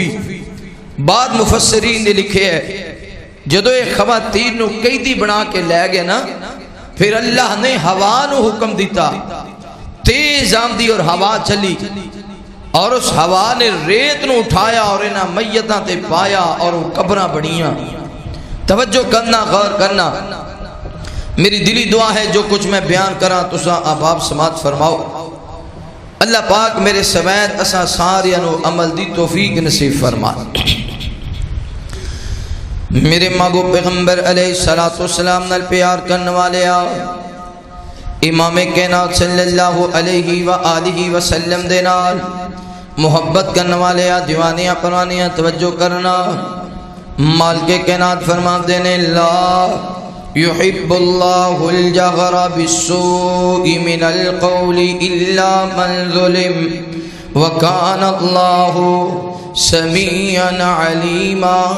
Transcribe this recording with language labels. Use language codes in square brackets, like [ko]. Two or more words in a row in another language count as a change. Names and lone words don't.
[pa] بعد مفسرین نے لکھے ہے جدو ایک خواتین نو قیدی بنا کے لے گئے نا، پھر اللہ نے ہوا نو حکم دیتا، تیز آندھی اور ہوا چلی، اور اس ہوا نے ریت نو اٹھایا اور انہاں میتاں تے پایا اور وہ قبراں بنیاں۔ توجہ کرنا، غور کرنا، میری دلی دعا ہے جو کچھ میں بیان کراں تساں آپ سماعت فرماؤ۔ اللہ پاک میرے سمیت اساں ساریاں نو عمل دی توفیق نصیب فرما۔ میرے ماگو پیغمبر علیہ السلام نال پیار کرنے والے امام کائنات صلی اللہ علیہ وآلہ وسلم دے نال محبت کرنے والے دیوانیاں پرانیاں توجہ کرنا۔ مالک کائنات فرما دینے [ar] اللہ يحب الله الجهر بالسوء من القول إلا من ظلم وكان الله سميعا عليما۔